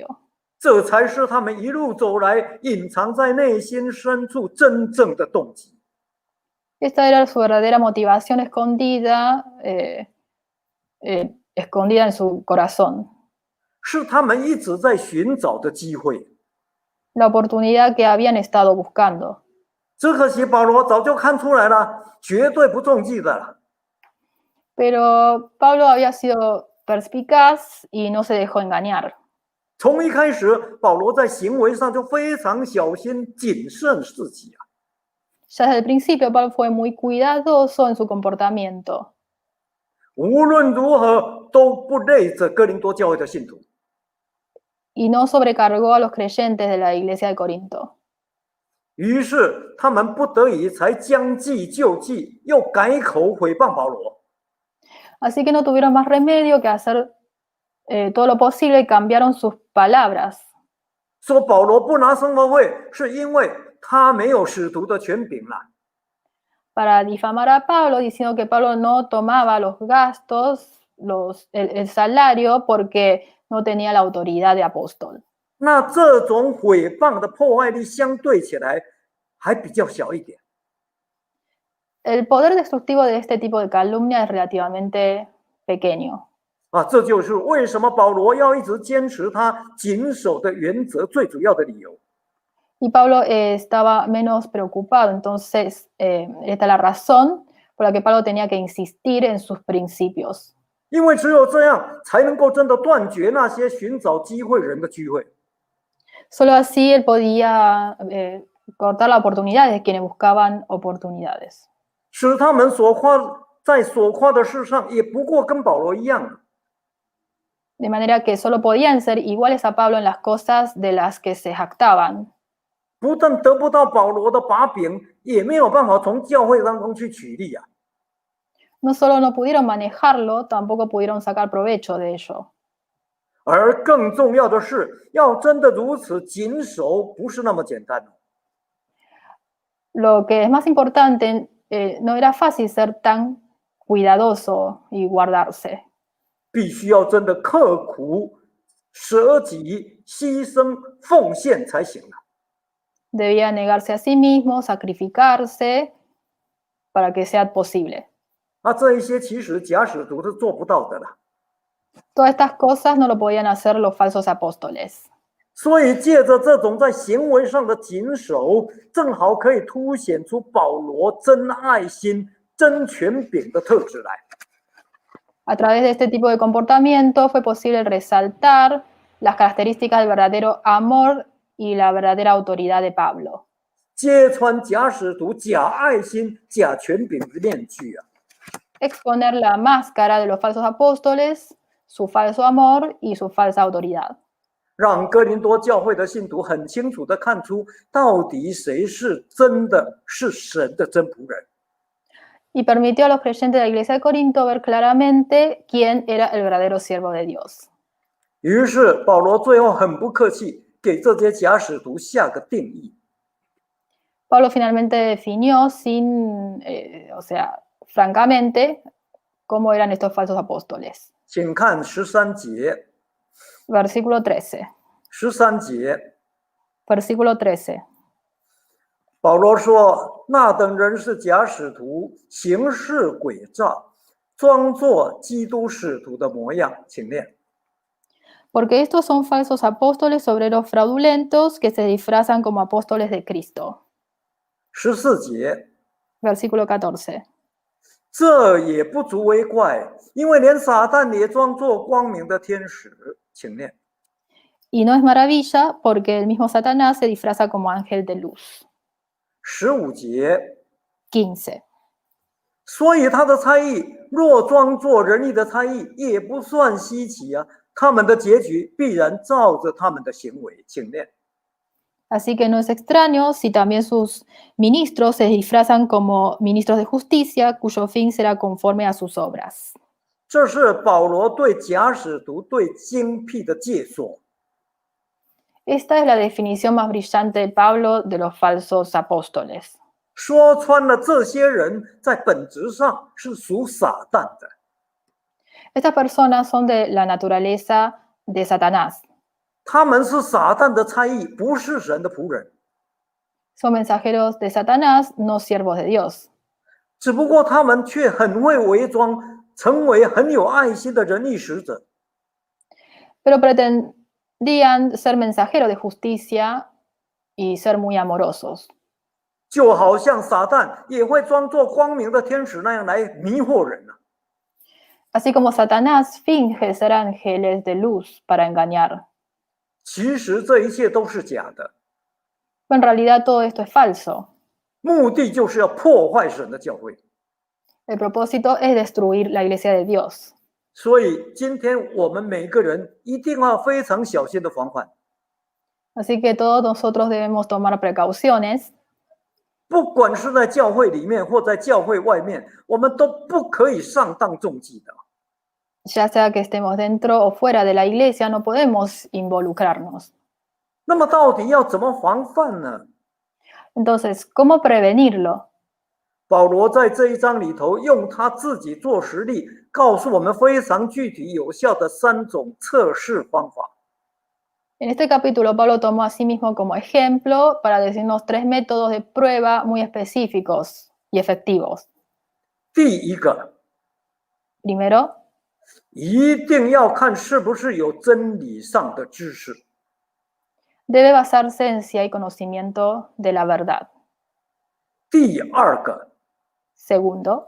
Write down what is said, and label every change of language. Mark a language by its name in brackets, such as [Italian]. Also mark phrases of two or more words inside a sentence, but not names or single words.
[Chinese] 这才是他们一路走来隐藏在内心深处真正的动机。 [Spanish] Esta era su verdadera motivación escondida, escondida en su corazón. [Chinese] 是他们一直在寻找的机会。 [Spanish] La oportunidad que habían estado buscando. [Chinese] 只可惜保罗早就看出来了，绝对不中计的了。 [Spanish] Pero Pablo había sido perspicaz y no se dejó engañar. [Chinese] 从一开始，保罗在行为上就非常小心谨慎自己啊。 [Spanish] Ya desde el principio Pablo fue muy cuidadoso en su comportamiento. [Chinese] 无论如何都不累着哥林多教会的信徒。 [Spanish] Y no sobrecargó a los creyentes de la iglesia de Corinto. [Chinese] 于是他们不得已才将计就计，又改口诽谤保罗。 [Spanish] Así que no tuvieron más remedio que hacer todo lo posible y cambiaron sus palabras. [Chinese] 说保罗不拿生活费，是因为他没有使徒的权柄了。 [Spanish] Para difamar a Pablo, diciendo que Pablo no tomaba los gastos, el salario, porque no tenía la autoridad de apóstol. [Chinese] 那这种诽谤的破坏力相对起来还比较小一点。 [Spanish] El poder destructivo de este tipo de calumnia es relativamente pequeño. [Chinese] 啊，这就是为什么保罗要一直坚持他谨守的原则最主要的理由。 [Spanish] Y Pablo estaba menos preocupado, entonces esta es la razón por la que Pablo tenía que insistir en sus principios. [Chinese] 因为只有这样，才能够真的断绝那些寻找机会人的聚会。 [Spanish] Solo así él podía cortar la oportunidad de quienes buscaban oportunidades. [Chinese] 使他们所夸的事上，也不过跟保罗一样。 [Spanish] De manera que solo podían ser iguales a Pablo en las cosas de las que se jactaban. [Chinese] 不但得不到保罗的把柄，也没有办法从教会当中去取利啊。 [Spanish] No solo no pudieron manejarlo, tampoco pudieron sacar provecho de ello. [Chinese] 而更重要的是，要真的如此谨守，不是那么简单。 [Spanish] Lo que es más importante, no era fácil ser tan cuidadoso y guardarse. [Chinese] 必须要真的刻苦、舍己、牺牲、奉献才行了。 [Spanish] Debía negarse a sí mismo, sacrificarse para que sea posible. [Chinese] 那这一些其实假使徒是做不到的了。 [Spanish] Todas estas cosas no lo podían hacer los falsos apóstoles. [Chinese] 所以借着这种在行为上的谨守，正好可以凸显出保罗真爱心、真权柄的特质来。 [Spanish] A través de este tipo de comportamiento fue posible resaltar las características del verdadero amor y la verdadera autoridad de Pablo. [Chinese] 揭穿假使徒、假爱心、假权柄的面具啊！ [Spanish] Exponer la máscara de los falsos apóstoles, su falso amor y su falsa autoridad. [Chinese] 让哥林多教会的信徒很清楚地看出，到底谁是真的是神的真仆人。 [Spanish] Y permitió a los creyentes de la iglesia de Corinto ver claramente quién era el verdadero siervo de Dios. [Chinese] 于是保罗最后很不客气，给这些假使徒下个定义。 [Spanish] Pablo finalmente definió francamente, cómo eran estos falsos apóstoles. [Chinese] 请看13节。 [Spanish] Versículo 13. [Chinese] 13节， [Spanish] Versículo 13. [Chinese] 保罗说：“那等人是假使徒，行事诡诈，装作基督使徒的模样。” 请念。 [Spanish] Porque estos son falsos apóstoles, obreros fraudulentos, que se disfrazan como apóstoles de Cristo. [Chinese] 14节， [Spanish] Versículo 14. [Chinese] 这也不足为怪，因为连撒旦也装作光明的天使。请念。 [Spanish] Y no es maravilla porque el mismo Satanás se disfraza como ángel de luz. [Chinese] 15 节， [Spanish] 15. [Chinese] 所以他的差役若装作仁义的差役，也不算稀奇啊。他们的结局必然照着他们的行为。请念。 [Spanish] Así que no es extraño si también sus ministros se disfrazan como ministros de justicia, cuyo fin será conforme a sus obras. [Chinese] 这是保罗对假使徒对精辟的解说。 [Spanish] Esta es la definición más brillante de Pablo de los falsos apóstoles. [Chinese] 说穿了，这些人在本质上是属撒旦的。 [Spanish] Estas personas son de la naturaleza de Satanás. [Chinese] 他们是撒旦的差役，不是神的仆人。 [Spanish] Son mensajeros de Satanás, no siervos de Dios. [Chinese] 只不过他们却很会伪装，成为很有爱心的仁义使者。 [Spanish] Pero pretendían ser mensajeros de justicia y ser muy amorosos. [Chinese] 就好像撒旦也会装作光明的天使那样来迷惑人啊。 [Spanish] Así como Satanás finge ser ángeles de luz para engañar. [Chinese] 其实这一切都是假的， [Spanish] Pero en realidad todo esto es falso. [Chinese] 目的就是要破坏神的教会。 [Spanish] El propósito es destruir la iglesia de Dios. [Chinese] 所以今天我们每个人一定要非常小心的防范。 [Spanish] Así que todos nosotros debemos tomar precauciones. [Chinese] 不管是在教会里面或在教会外面，我们都不可以上当中计的。 [Spanish] Ya sea que estemos dentro o fuera de la iglesia, no podemos involucrarnos. [Chinese] 那么到底要怎么防范呢？ [Spanish] Entonces, ¿cómo prevenirlo? [Chinese] 保罗在这一章里头用他自己做实例，告诉我们非常具体有效的3种测试方法。 [Spanish] En este capítulo, Pablo tomó a sí mismo como ejemplo para decirnos 3 métodos de prueba muy específicos y efectivos. [Chinese] 第一个， [Spanish] Primero, [Chinese] 一定要看是不是有真理上的知识。 [Spanish] debe basarse en si hay conocimiento de la verdad. [Chinese] 第二个， [Spanish] Segundo,